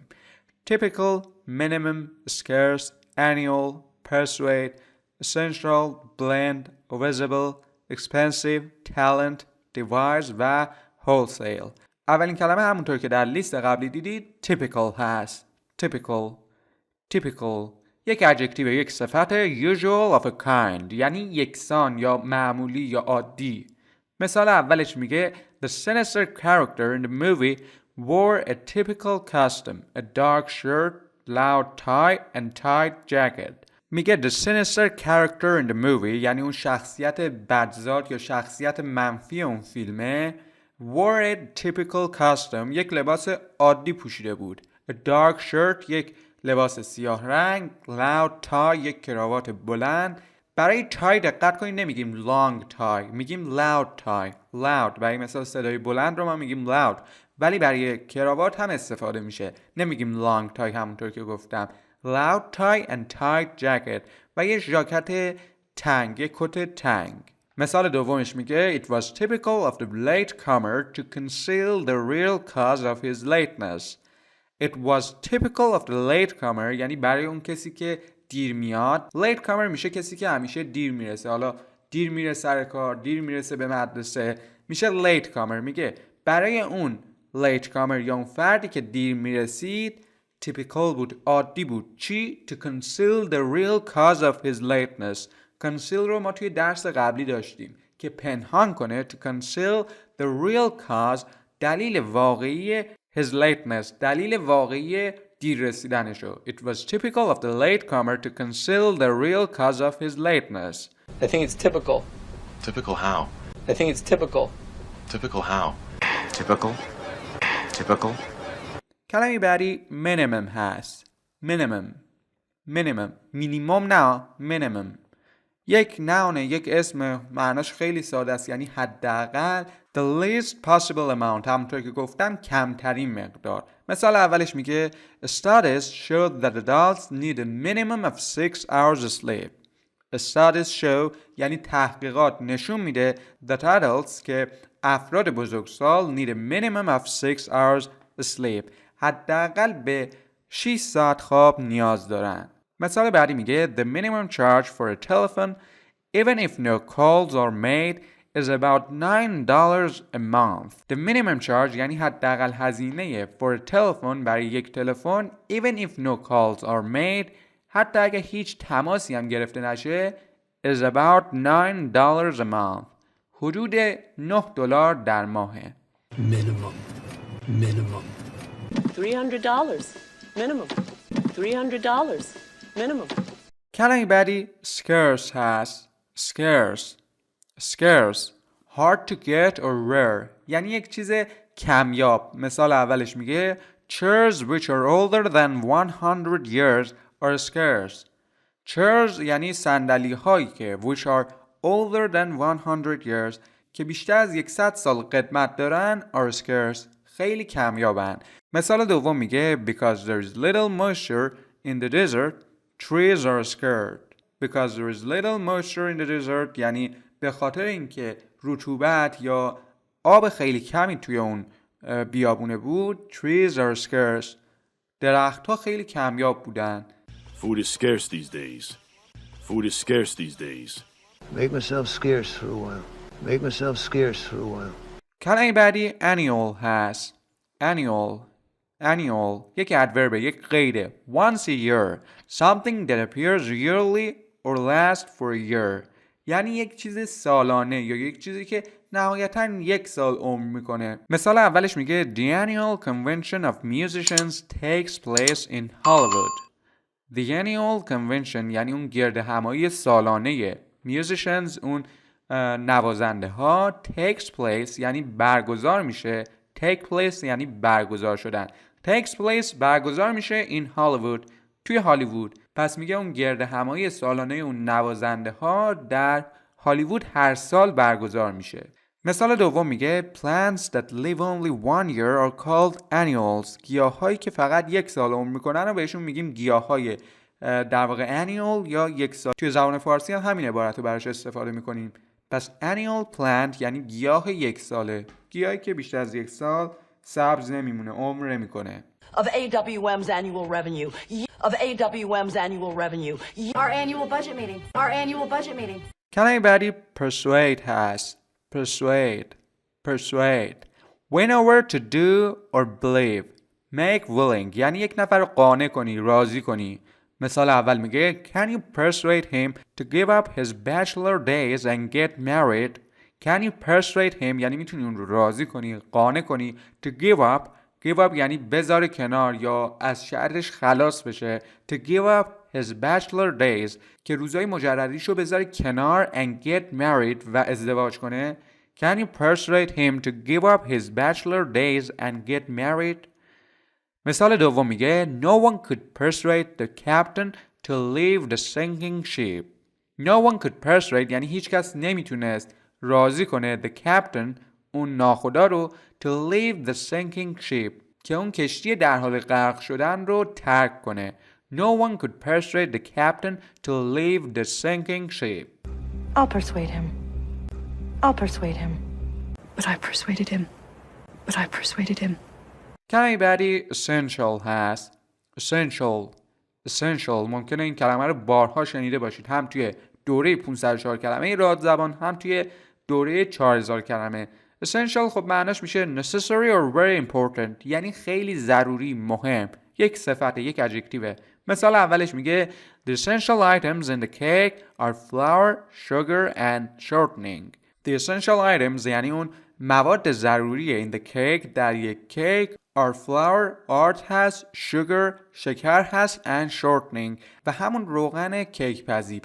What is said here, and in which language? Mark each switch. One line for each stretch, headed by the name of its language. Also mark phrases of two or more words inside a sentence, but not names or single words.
English: typical, minimum, scarce, annual, persuade, essential, blend, visible, expensive, talent, devise و wholesale.
Persian: اولین کلمه همونطور که در لیست قبلی دیدید typical هست.
English: typical typical
Persian: یک ادجکتیو، یک صفت
English: usual of a kind
Persian: یعنی یکسان یا معمولی یا عادی. مثال اولش میگه
English: The sinister character in the movie wore a typical costume, a dark shirt, loud tie and tight jacket.
Persian: میگه
English: The sinister character in the movie
Persian: یعنی اون شخصیت بدذات یا شخصیت منفی اون فیلمه
English: wore a typical costume
Persian: یک لباس عادی پوشیده بود.
English: A dark shirt
Persian: یک لباس سیاه رنگ،
English: loud tie
Persian: یک کراوات بلند. برای تای دقت کنید نمیگیم
English: long tie،
Persian: میگیم
English: loud tie.
Persian: loud برای مثال صدای بلند رو ما میگیم loud، ولی برای کراوات هم استفاده میشه، نمیگیم
English: long tie
Persian: همونطور که گفتم.
English: loud tie and tight jacket
Persian: و یه ژاکت تنگ، یه کت تنگ. مثال دومش میگه
English: It was typical of the latecomer to conceal the real cause of his lateness. It was typical of the latecomer
Persian: یعنی برای اون کسی که دیر میاد. latecomer میشه کسی که همیشه دیر میرسه، حالا دیر میره سر کار، دیر میرسه به مدرسه، میشه latecomer. میگه برای اون latecomer یا اون فردی که دیر میرسید typical بود، عادی بود. چی؟
English: To conceal the real cause of his lateness.
Persian: conceal رو ما توی درس قبلی داشتیم که پنهان کنه.
English: To conceal the real cause
Persian: دلیل واقعی
English: his lateness،
Persian: دلیل واقعی دیر رسیدنشو.
English: It was typical of the latecomer to conceal the real cause of his lateness. I think it's typical. Typical how? I think it's typical. Typical how? Typical? Typical?
Persian: کلمه بعدی minimum هست.
English: minimum minimum minimum نه minimum.
Persian: یک نونه، یک اسم، معناش خیلی ساده است، یعنی حداقل.
English: the least possible amount
Persian: همونطور که گفتم کمترین مقدار. مثال اولش میگه
English: Studies showed that adults need a minimum of 6 hours sleep. Studies show
Persian: یعنی تحقیقات نشون میده
English: that adults
Persian: که افراد بزرگسال
English: need a minimum of 6 hours sleep
Persian: حداقل به 6 ساعت خواب نیاز دارن. مثال بعدی میگه
English: The minimum charge for a telephone even if no calls are made is about $9 a month. The minimum charge
Persian: یعنی حداقل هزینه
English: for a telephone
Persian: برای یک تلفن
English: even if no calls are made
Persian: حتی اگه هیچ تماسی هم گرفته نشه
English: is about $9 a month.
Persian: حدود $9 در ماه.
English: Minimum. $300. minimum. $300 minimum.
Persian: کلمه بعدی scarce هست. scarce
English: hard to get or rare
Persian: یعنی یک چیز کمیاب. مثال اولش میگه
English: chairs which are older than 100 years are scarce.
Persian: chairs یعنی صندلی هایی که
English: which are older than 100 years
Persian: که بیشتر از 100 سال قدمت دارن
English: are scarce
Persian: خیلی کمیابن. مثال دوم میگه
English: because there is little moisture in the desert trees are scarce. because there is little moisture in the desert
Persian: یعنی به خاطر اینکه رطوبت یا آب خیلی کمی توی اون بیابونه بود
English: trees are scarce
Persian: درختها خیلی کمیاب بودن.
English: Food is scarce these days. Food is scarce these days. Make myself scarce for a while. Make myself scarce for a while.
Persian: کلمه بعدی annual هست. annual یک ادورب، یک قیده.
English: once a year something that appears yearly or lasts for a year
Persian: یعنی یک چیز سالانه یا یک چیزی که نهایتاً 1 سال عمر میکنه. مثال اولش میگه
English: The annual convention of musicians takes place in Hollywood. The annual convention
Persian: یعنی اون گرد همایی سالانه musicians اون نوازنده ها
English: takes place
Persian: یعنی برگزار میشه.
English: take place
Persian: یعنی برگزار شدن.
English: takes place
Persian: برگزار میشه
English: in Hollywood
Persian: توی هالیوود. پس میگه اون گرد همایی سالانه اون نوازنده ها در هالیوود هر سال برگزار میشه. مثال دوم میگه
English: plants that live only 1 year are called annuals.
Persian: گیاهایی که فقط 1 سال عمر میکنن و بهشون میگیم گیاهای در واقع annual یا 1 سال. توی زبان فارسی هم همین عبارت رو براش استفاده میکنیم. پس
English: annual plant
Persian: یعنی گیاه 1 ساله. گیاهی که بیشتر از 1 سال سبز نمیمونه، عمر نمیکنه.
English: Of AWM's annual revenue. Of AWM's annual revenue. Our annual budget meeting. Our annual budget meeting.
Persian: کلمه بعدی persuade هست.
English: persuade win over to do or believe. make willing
Persian: یعنی یک نفر رو قانع کنی، راضی کنی. مثال اول میگه
English: Can you persuade him to give up his bachelor days and get married? Can you persuade him
Persian: یعنی میتونی اون رو راضی کنی، قانع کنی.
English: To give up
Persian: یعنی بذاره کنار یا از شرش خلاص بشه.
English: To give up his bachelor days
Persian: که روزای مجردیشو بذاره کنار
English: and get married
Persian: و ازدواج کنه.
English: Can you persuade him to give up his bachelor days and get married?
Persian: مثال دوم میگه
English: No one could persuade the captain to leave the sinking ship. No one could persuade
Persian: یعنی هیچ کس نمیتونست راضی کنه
English: the captain
Persian: اون ناخدا رو
English: to leave the sinking ship
Persian: که اون کشتی در حال غرق شدن رو ترک کنه.
English: No one could persuade the captain to leave the sinking ship. I'll persuade him. I'll persuade him. But I persuaded him. But I persuaded him.
Persian: کلمه بعدی essential هست. essential ممکنه این کلمه رو بارها شنیده باشید، هم توی دوره 504 کلمه رادزبان هم توی دوره 4000 کلمه. essential خب معناش میشه
English: necessary or very important
Persian: یعنی خیلی ضروری، مهم، یک صفت، یک ادجکتیو. مثال اولش میگه
English: The essential items in the cake are flour, sugar and shortening. The essential items
Persian: یعنی اون مواد ضروریه
English: in the cake
Persian: در یک کیک
English: are flour
Persian: آرد هست، sugar شکر هست
English: and shortening
Persian: و همون روغن کیک پزی.